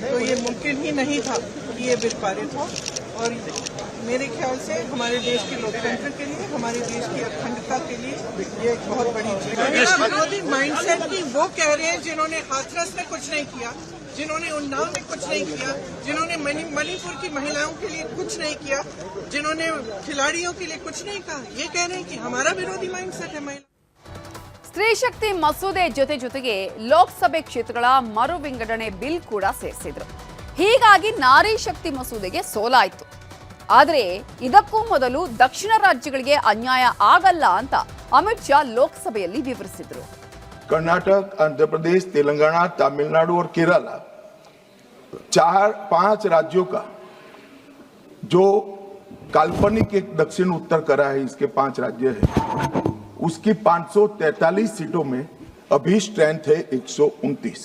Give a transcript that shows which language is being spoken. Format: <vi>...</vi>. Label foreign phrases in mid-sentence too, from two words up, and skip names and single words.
<hi>तो ये मुमकिन ही नहीं था कि ये बिल पारित हो। और मेरे ख्याल से हमारे देश के लोकतंत्र के लिए, हमारे देश की अखंडता के लिए ये एक बहुत बड़ी चीज है। महिला विरोधी माइंडसेट की वो कह रहे हैं जिन्होंने हाथरस में कुछ नहीं किया, जिन्होंने उन्नाव में कुछ नहीं किया, जिन्होंने मणिपुर की महिलाओं के लिए कुछ नहीं किया, जिन्होंने खिलाड़ियों के लिए कुछ नहीं कहा, ये कह रहे हैं कि हमारा विरोधी माइंडसेट है महिला।</hi> <kn>ಸ್ತ್ರೀ ಶಕ್ತಿ ಮಸೂದೆ ಜೊತೆಗೆ ಲೋಕಸಭೆ ಕ್ಷೇತ್ರಗಳ ಮರು ವಿಂಗಡಣೆ ಬಿಲ್ ಕೂಡ ಸೇರಿಸಿದ್ರು. ಹೀಗಾಗಿ ನಾರಿ ಶಕ್ತಿ ಮಸೂದೆಗೆ ಸೋಲಾಯಿತು. ಆದರೆ ಇದಕ್ಕೂ ಮೊದಲು ದಕ್ಷಿಣ ರಾಜ್ಯಗಳಿಗೆ ಅನ್ಯಾಯ ಆಗಲ್ಲ ಅಂತ ಅಮಿತ್ ಶಾ ಲೋಕಸಭೆಯಲ್ಲಿ ವಿವರಿಸಿದ್ರು.</kn> <hi>कर्नाटक, आंध्र प्रदेश, तेलंगाना, तमिलनाडु और केरला 4-5 राज्यों का जो काल्पनिक एक दक्षिण उत्तर करा है, इसके 5 राज्य है, उसकी 543 सीटों में अभी स्ट्रेंथ है 129।</hi>